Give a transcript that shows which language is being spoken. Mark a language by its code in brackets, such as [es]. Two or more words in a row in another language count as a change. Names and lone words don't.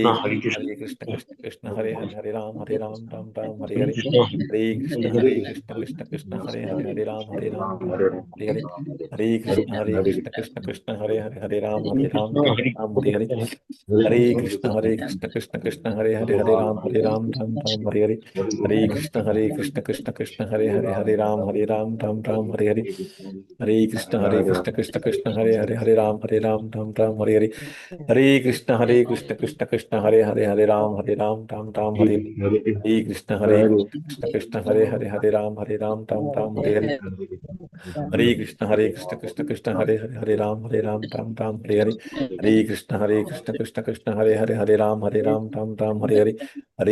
[sa] कृष्ण हरे राम राम हरे हरे हरे कृष्ण हरे राम हरे हरे हरे कृष्ण हरे राम हरे हरे हरे कृष्ण हरे राम हरे हरे हरे कृष्ण हरे राम हरे हरे हरे कृष्ण कृष्ण हरे राम हरे राम हरे राम हरे हरे हरे कृष्ण कृष्ण कृष्ण हरे हरे हरे राम राम राम हरे हरे कृष्ण कृष्ण कृष्ण हरे हरे राम राम हरे हरे हरे कृष्ण कृष्ण हरे राम राम हरे हरे कृष्ण कृष्ण हरे राम हरे